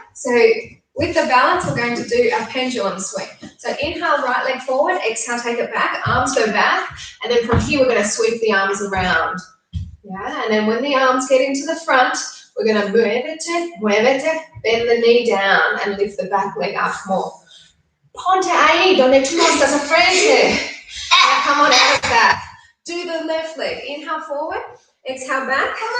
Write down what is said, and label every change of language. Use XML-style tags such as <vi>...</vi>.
<en>So with the balance, we're going to do a pendulum swing. So inhale, right leg forward. Exhale, take it back. Arms go back. And then from here, we're going to sweep the arms around. Yeah. And then when the arms get into the front, we're going to</en> <es>muévete,</es> <en>bend the knee down and lift the back leg up more.</en> <es>Ponte ahí, donde tú estás a frente.</es> <en>Now come on out of that. Do the left leg. Inhale forward, exhale back.</en>